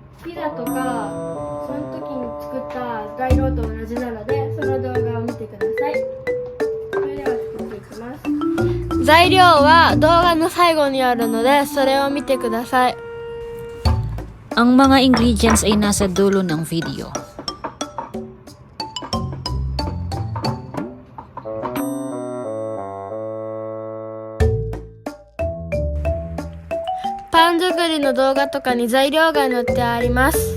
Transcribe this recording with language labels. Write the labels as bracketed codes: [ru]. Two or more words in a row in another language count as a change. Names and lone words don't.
[ja] ピザとかその時に作った材料と同じなので、その動画を見てください。それでは作っていきます。材料は動画の最後にあるので、それを見てください。 [tl] Ang mga ingredients ay nasa dulo ng video. [ja] Pan 作りの動画とかに材料が載ってあります。